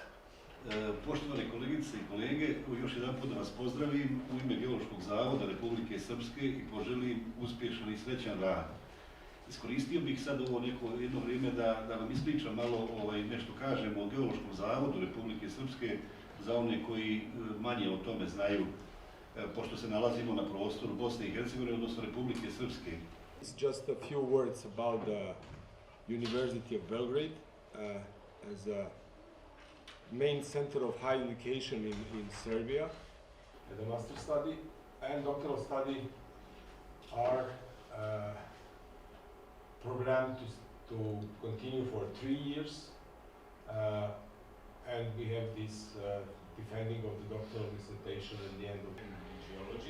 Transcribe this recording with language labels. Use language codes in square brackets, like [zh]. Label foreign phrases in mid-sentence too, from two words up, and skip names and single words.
[sr] Poštovane kolegice i kolege, još jedan put da vas pozdravim u ime Geološkog zavoda Republike Srpske i poželim uspješan i srećan rad. Iskoristio bih sad ovo jedno vrijeme da vam ispričam malo, nešto kažem o Geološkom zavodu Republike Srpske za one koji manje o tome znaju, pošto se nalazimo na prostoru Bosne i Hercegovine, odnosno Republike Srpske. [en] It's just a few words about the University of Belgrade as a main center of higher education in Serbia. The master study and doctoral study are programmed to continue for 3 years, and we have this defending of the doctoral dissertation at the end of geology.